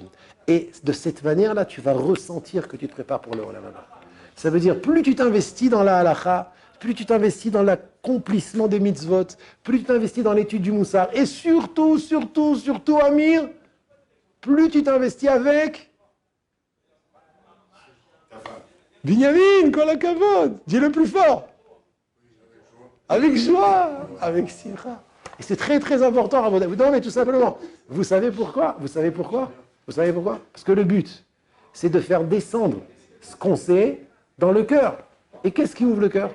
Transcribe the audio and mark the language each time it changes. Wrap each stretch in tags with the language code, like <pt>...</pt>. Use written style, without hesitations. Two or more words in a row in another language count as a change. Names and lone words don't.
<fr>Et de cette manière-là, tu vas ressentir que tu te prépares pour le</fr> <he>עולם הבא.</he> <fr>Ça veut dire, plus tu t'investis dans la halacha, plus tu t'investis dans l'accomplissement des mitzvot, plus tu t'investis dans l'étude du moussard, et surtout, Amir, plus tu t'investis avec Binyamin,</fr> <he>כל הכבוד,</he> <fr>dis le plus fort. Avec joie, avec simcha. Et c'est très très important à vous. Non mais tout simplement, vous savez pourquoi? Parce que le but, c'est de faire descendre ce qu'on sait dans le cœur. Et qu'est-ce qui ouvre le cœur?</fr>